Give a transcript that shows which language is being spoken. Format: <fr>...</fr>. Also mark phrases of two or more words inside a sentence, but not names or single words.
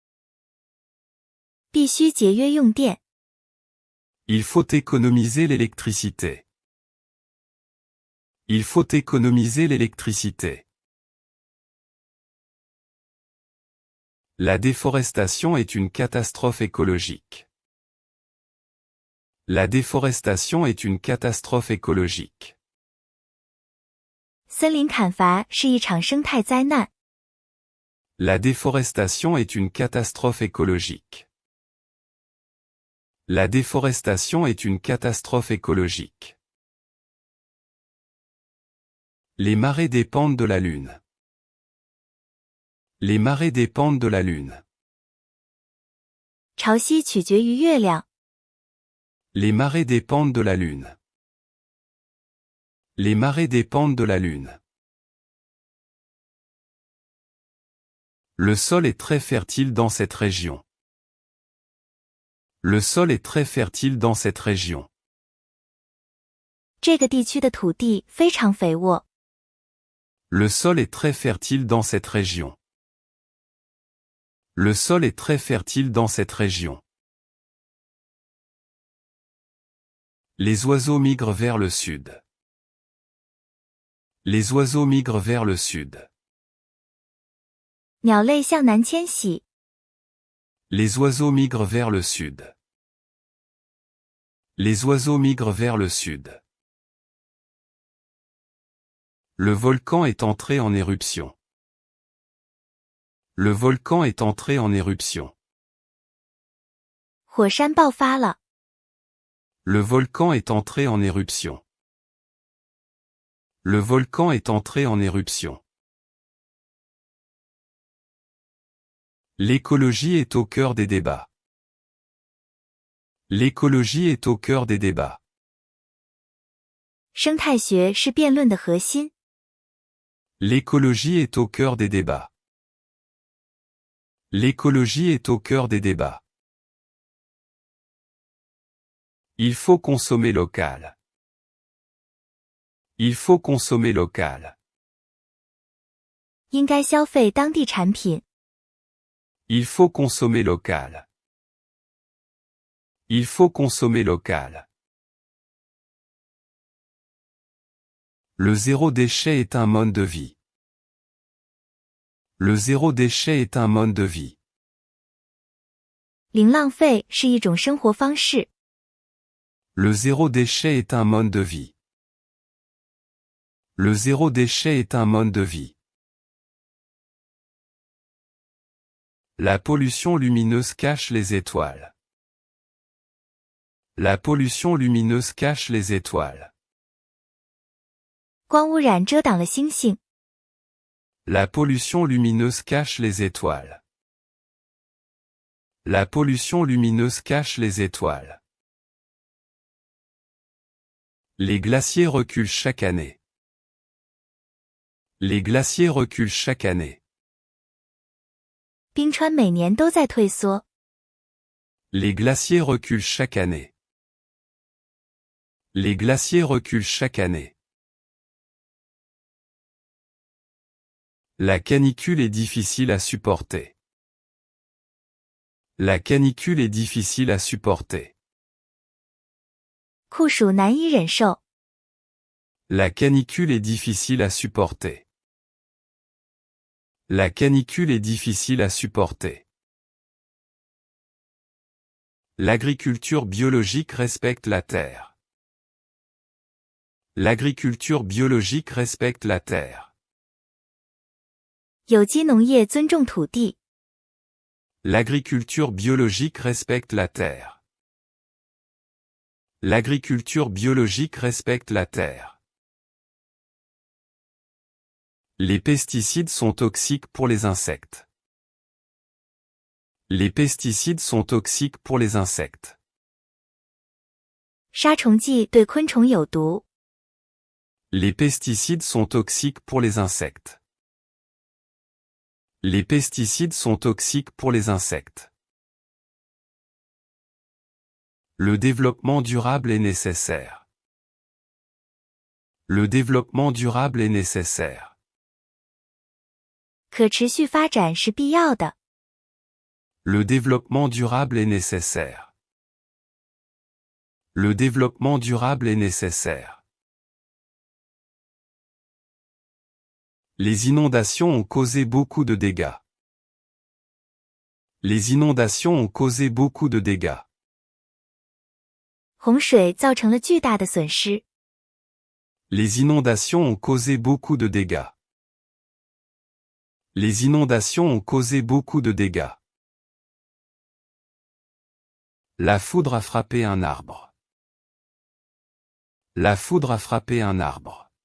<zh>必须节约用电。</zh> <fr>Il faut économiser l'électricité. Il faut économiser l'électricité. La déforestation est une catastrophe écologique. La déforestation est une catastrophe écologique.</fr> <zh>森林砍伐是一场生态灾难。</zh> <fr>La déforestation est une catastrophe écologique. La déforestation est une catastrophe écologique. Les marées dépendent de la Lune. Les marées dépendent de la Lune.</fr> <zh>潮汐取决于月亮。</zh> <fr>Les marées dépendent de la Lune. Les marées dépendent de la Lune. Le sol est très fertile dans cette région. Le sol est très fertile dans cette région.</fr> <zh>这个地区的土地非常肥沃。</zh> <fr>Le sol est très fertile dans cette région. Le sol est très fertile dans cette région. Les oiseaux migrent vers le sud. Les oiseaux migrent vers le sud.</fr> <zh>鸟类向南迁徙。</zh> <fr>Les oiseaux migrent vers le sud. Les oiseaux migrent vers le sud. Le volcan est entré en éruption. Le volcan est entré en éruption.</fr> <zh>火山爆发了。</zh> <fr>Le volcan est entré en éruption. Le volcan est entré en éruption. L'écologie est au cœur des débats. L'écologie est au cœur des débats.</fr> <zh>生态学是辩论的核心。</zh> <fr>L'écologie est au cœur des débats. L'écologie est au cœur des débats. Il faut consommer local. Il faut consommer local.</fr> <zh>应该消费当地产品。</zh> <fr>Il faut consommer local. Il faut consommer local. Le zéro déchet est un mode de vie. Le zéro déchet est un mode de vie.</fr> <zh>零浪费是一种生活方式。</zh> <fr>Le zéro déchet est un mode de vie. Le zéro déchet est un mode de vie. La pollution lumineuse cache les étoiles. La pollution lumineuse cache les étoiles.</fr> <zh>光污染遮挡了星星。</zh> <fr>La pollution lumineuse cache les étoiles. La pollution lumineuse cache les étoiles. Les glaciers reculent chaque année. Les glaciers reculent chaque année.</fr> <zh>冰川每年都在退缩。</zh> <fr>Les glaciers reculent chaque année. Les glaciers reculent chaque année. La canicule est difficile à supporter. La canicule est difficile à supporter.</fr> <zh>酷暑难以忍受。</zh> <fr>La canicule est difficile à supporter. La canicule est difficile à supporter. L'agriculture biologique respecte la terre. L'agriculture biologique respecte la terre.</fr> <zh>有机农业尊重土地。</zh> <fr>L'agriculture biologique respecte la terre. L'agriculture biologique respecte la terre. Les pesticides sont toxiques pour les insectes. Les pesticides sont toxiques pour les insectes.</fr> <zh>杀虫剂对昆虫有毒。</zh> <fr>Les pesticides sont toxiques pour les insectes. Les pesticides sont toxiques pour les insectes. Le développement durable est nécessaire. Le développement durable est nécessaire.</fr> <zh>可持续发展是必要的。</zh> <fr>Le développement durable est nécessaire. Le développement durable est nécessaire. Les inondations ont causé beaucoup de dégâts. Les inondations ont causé beaucoup de dégâts.</fr> <zh>洪水造成了巨大的损失。</zh> <fr>Les inondations ont causé beaucoup de dégâts. Les inondations ont causé beaucoup de dégâts. La foudre a frappé un arbre. La foudre a frappé un arbre.</fr>